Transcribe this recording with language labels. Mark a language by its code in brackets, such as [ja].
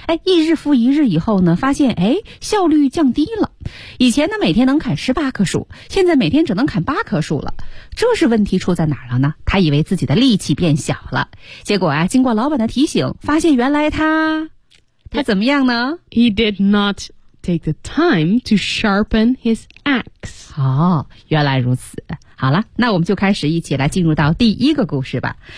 [zh] 哎，一日复一日以后呢，发现哎，效率降低了。以前呢每天能砍18棵树，现在每天只能砍8棵树了。这是问题出在哪儿了呢？他以为自己的力气变小了，结果啊，经过老板的提醒，发现原来他他怎么样呢 [en] ？He did not take the time to sharpen his axe. [zh] 哦，原来如此。好了，那我们就开始一起来进入到第一个故事吧。